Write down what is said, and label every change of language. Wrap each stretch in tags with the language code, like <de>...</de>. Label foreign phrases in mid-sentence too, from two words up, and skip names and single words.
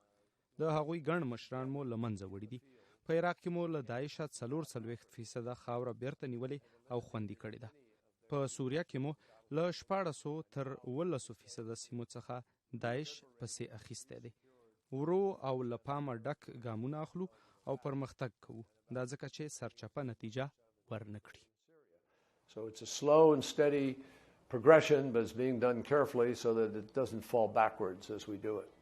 <ps>د هغوی ګڼ مشران مو له منځه وړي دي. په عراق کې مو له داعشه 44% خاوره بیرته نیولې او خوندي کړې ده. په سوریه کې مو له 1400 تر 18% سیمو څخه داعش پسې اخیستی دی. ورو او له پامه ډک ګامونه اخلو او پرمختګ کوو. دا ځکه چې سرچپه نتیجه ورنه کړي.</ps> <en>So it's a slow and steady progression, but it's being done carefully so that it doesn't fall backwards as we do it.</en>